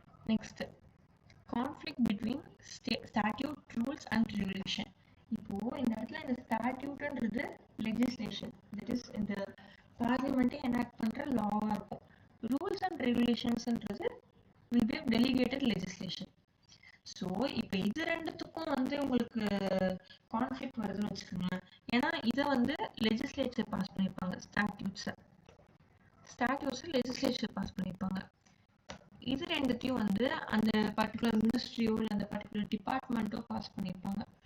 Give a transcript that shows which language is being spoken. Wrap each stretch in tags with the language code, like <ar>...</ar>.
<ta>Next, conflict between statute, rules and regulation. இப்போ இந்த இடத்துல இந்த ஸ்டாட்யூட்ன்றது லெஜிஸ்லேஷன், தட் இஸ் இந்த பார்லிமெண்ட்டே எனாக்ட் பண்ற லாவா இருக்கும்.</ta> <en>Rules and ரெகுலேஷன்ஸ்ன்றது will be delegated legislation.</en> <ta>So இப்போ இது ரெண்டுத்துக்கும் வந்து உங்களுக்கு கான்ஃப்ளிக்ட் வருதுன்னு வச்சுக்கோங்களேன். ஏன்னா இதை வந்து லெஜிஸ்லேச்சர் பாஸ் பண்ணியிருப்பாங்க, ஸ்டாட்யூட்ஸை லெஜிஸ்லேச்சர் பாஸ் பண்ணியிருப்பாங்க. இது ரெண்டுத்தையும் வந்து அந்த பர்டிகுலர் மினிஸ்ட்ரியோ இல்லை அந்த பர்டிகுலர் டிபார்ட்மெண்ட்டோ பாஸ் பண்ணியிருப்பாங்க.</ta>